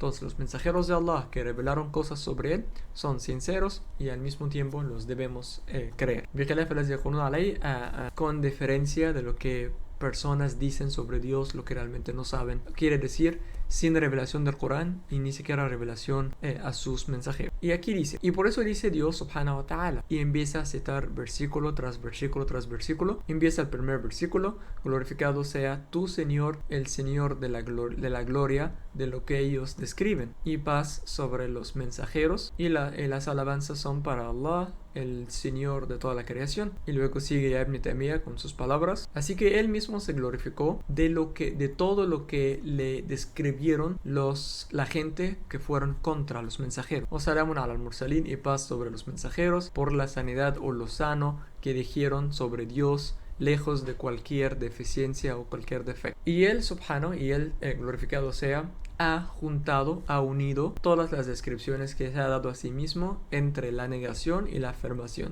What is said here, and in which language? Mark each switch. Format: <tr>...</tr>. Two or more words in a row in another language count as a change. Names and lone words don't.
<es>Entonces los mensajeros de Allah que revelaron cosas sobre él son sinceros, y al mismo tiempo los debemos creer. Con diferencia de lo que personas dicen sobre Dios, lo que realmente no saben. Quiere decir, sin revelación del Corán y ni siquiera revelación a sus mensajeros. Y aquí dice, y por eso dice Dios</es> <ar>سبحانه وتعالى,</ar> <es>y empieza a citar versículo tras versículo tras versículo. Empieza el primer versículo: glorificado sea tu Señor, el Señor de la gloria de lo que ellos describen, y paz sobre los mensajeros, y las alabanzas son para Allah, el Señor de toda la creación. Y luego sigue Ibn Taymiyyah con sus palabras: así que él mismo se glorificó de todo lo que le describieron la gente que fueron contra los mensajeros.</es> <ar>أو سلام على المرسلين,</ar> <es>y paz sobre los mensajeros, por la sanidad o lo sano que dijeron sobre Dios, lejos de cualquier deficiencia o cualquier defecto. Y él, subhanahu, y él, glorificado sea, ha unido todas las descripciones que se ha dado a sí mismo entre la negación y la afirmación.</es>